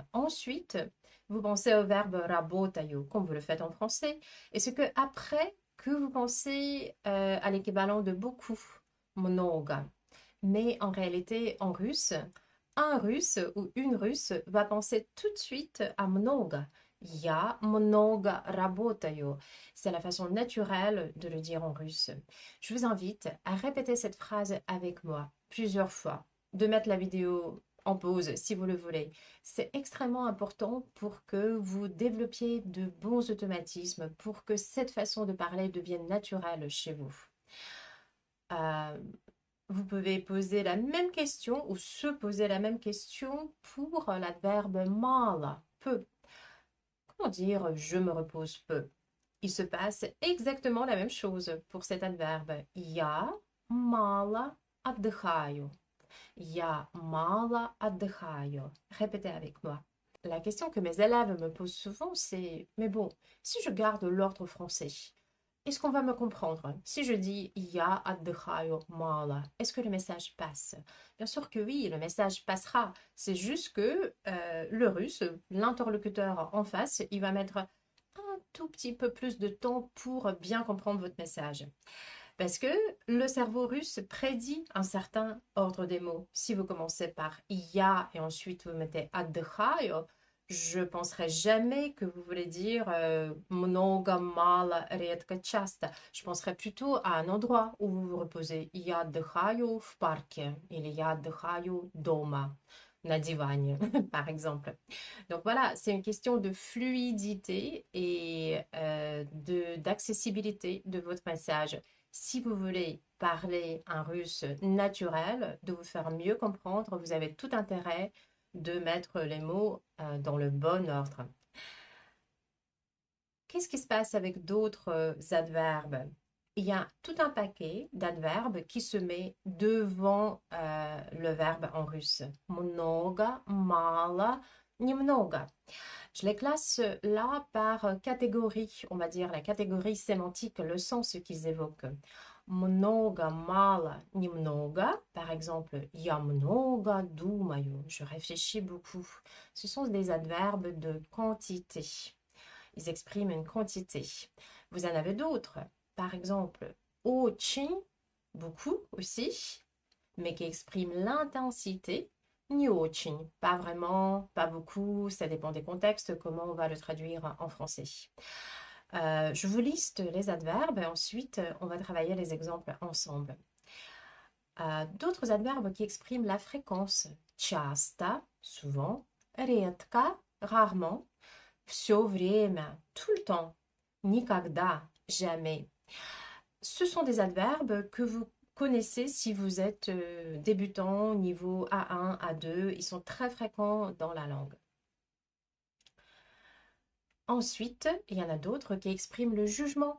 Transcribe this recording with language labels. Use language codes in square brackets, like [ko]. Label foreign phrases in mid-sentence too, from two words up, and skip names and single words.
[fr] Ensuite, vous pensez au verbe работаю, comme vous le faites en français, et c'est que après que vous pensez à l'équivalent de beaucoup, много. Mais en réalité, en russe, un russe ou une russe va penser tout de suite à много. [ru] Я много работаю. [fr] C'est la façon naturelle de le dire en russe. Je vous invite à répéter cette phrase avec moi plusieurs fois, de mettre la vidéo en pause si vous le voulez. C'est extrêmement important pour que vous développiez de bons automatismes, pour que cette façon de parler devienne naturelle chez vous. Euh, vous pouvez poser la même question ou se poser la même question pour l'adverbe mala, peu. Comment dire je me repose peu? Il se passe exactement la même chose pour cet adverbe. [ru] Я мало отдыхаю. Я мало отдыхаю. [fr] Répétez avec moi. La question que mes élèves me posent souvent, c'est mais bon, si je garde l'ordre français, est-ce qu'on va me comprendre? Si je dis [ru] Я отдыхаю мало, [fr] est-ce que le message passe? Bien sûr que oui, le message passera. C'est juste que le russe, l'interlocuteur en face, il va mettre un tout petit peu plus de temps pour bien comprendre votre message. Parce que le cerveau russe prédit un certain ordre des mots. Si vous commencez par я et ensuite vous mettez отдыхаю, je ne penserai jamais que vous voulez dire [ru] много, мало, редко, часто. [fr] Je penserai plutôt à un endroit où vous vous reposez. [ru] Я отдыхаю в парке или я отдыхаю дома, на диване, [fr] par exemple. Donc voilà, c'est une question de fluidité et d'accessibilité de votre message. Si vous voulez parler un russe naturel, de vous faire mieux comprendre, vous avez tout intérêt de mettre les mots dans le bon ordre. Qu'est-ce qui se passe avec d'autres adverbes? Il y a tout un paquet d'adverbes qui se met devant le verbe en russe. [ru] Много, мало, немного. [fr] Je les classe là par catégorie, on va dire la catégorie sémantique, le sens qu'ils évoquent. [ru] Много, мало, немного. [fr] Par exemple, [ru] я много думаю. [fr] Je réfléchis beaucoup. Ce sont des adverbes de quantité. Ils expriment une quantité. Vous en avez d'autres. Par exemple, очень, beaucoup aussi, mais qui expriment l'intensité. [ru] Не очень, [fr] pas vraiment, pas beaucoup, ça dépend des contextes, comment on va le traduire en français. Je vous liste les adverbes et ensuite on va travailler les exemples ensemble. D'autres adverbes qui expriment la fréquence. Часто, souvent, [ru] редко, rarement, все время, [fr] tout le temps, никогда, jamais. Ce sont des adverbes que vous connaissez si vous êtes débutant, niveau A1, A2. Ils sont très fréquents dans la langue. Ensuite, il y en a d'autres qui expriment le jugement.